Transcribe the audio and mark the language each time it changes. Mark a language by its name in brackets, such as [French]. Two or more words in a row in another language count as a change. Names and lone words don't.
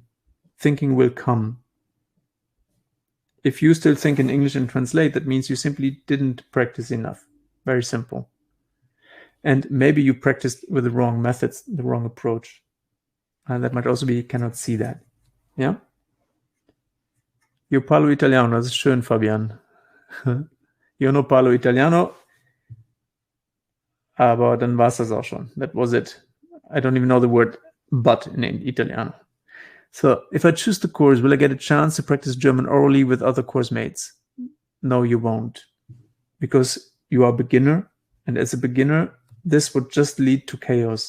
[English] Thinking will come. If you still think in English and translate, that means you simply didn't practice enough. Very simple. And maybe you practiced with the wrong methods, the wrong approach. And that might also be, you cannot see that. Yeah? [Italian] Io parlo italiano, [German] das ist schön, Fabian. [Italian] Io no parlo italiano. [German] Aber dann war es das auch schon. [English] That was it. I don't even know the word but in Italiano. So if I choose the course, will I get a chance to practice German orally with other course mates? No, you won't. Because you are a beginner. And as a beginner, this would just lead to chaos.